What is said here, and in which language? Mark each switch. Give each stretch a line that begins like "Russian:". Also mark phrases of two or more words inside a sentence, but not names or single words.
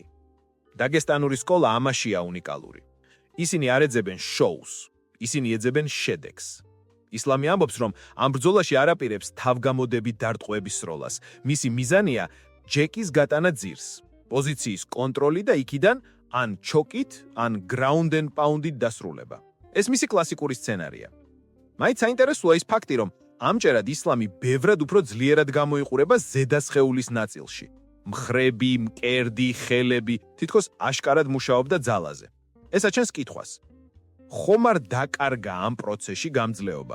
Georgian: დაგესტანური სკოლა ამაშია უნიკალური. ისინი არ ეძებენ შოუს, ისინი ეძებენ შედეგს. ისლამი ამბობს, რომ ამ ბრძოლაში არ აპირებს თავგამოდებით დარტყმების სროლას. მისი მიზანია ჯეკის გატანა ძირს, პოზიციის კონტროლი და იქიდან ან ჩოკით, ან
English: ground and pound-
Georgian: ით დასრულება. ეს მისი კლასიკური სცენარია. მაინც საინტერესოა ის ფაქტი, რომ ამჯერად ისლამი ბევრად უფრო ძლიერად გამოიყურება ზედასხეულის ნაწილში. მხრები, მკერდი, ხელები, თითქოს აშკარად მუშაობდა ძალაზე. ეს აჩენს კითხვას: ხომ არ დაკარგა ამ პროცესში გამძლეობა?